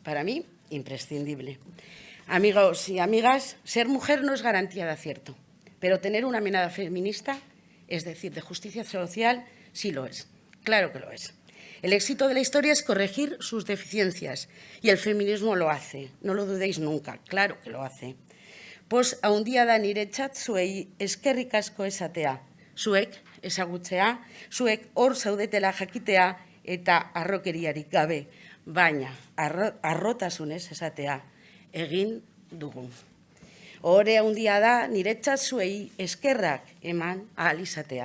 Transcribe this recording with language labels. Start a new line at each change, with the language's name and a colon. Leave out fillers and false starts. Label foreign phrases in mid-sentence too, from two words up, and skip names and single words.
Spanish: Para mí, imprescindible. Amigos y amigas, ser mujer no es garantía de acierto, pero tener una mirada feminista, es decir, de justicia social, sí lo es. Claro que lo es. El éxito de la historia es corregir sus deficiencias y el feminismo lo hace. No lo dudéis nunca, claro que lo hace.
Basque: Pos haundia da niretzat zuei eskerrik asko esatea. Zuek ezagutzea, zuek hor zaudetela jakitea eta harrokeriarik gabe, baina harrotasunez esatea egin dugu. Ohore haundia da niretzat zuei eskerrak eman ahal izatea.